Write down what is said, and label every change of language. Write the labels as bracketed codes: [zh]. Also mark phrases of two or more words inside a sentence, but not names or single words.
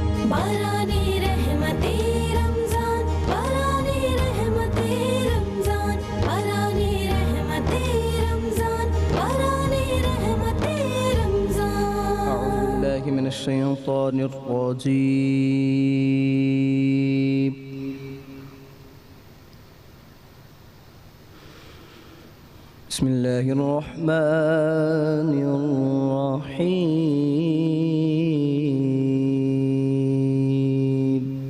[sd] बारानी रहमते रमज़ान, बारानी रहमते रमज़ान, बारानी रहमते रमज़ान, बारानी रहमते रमज़ान। [ar] أعوذ بالله من الشيطان الرجيم. بسم الله الرحمن الرحيم.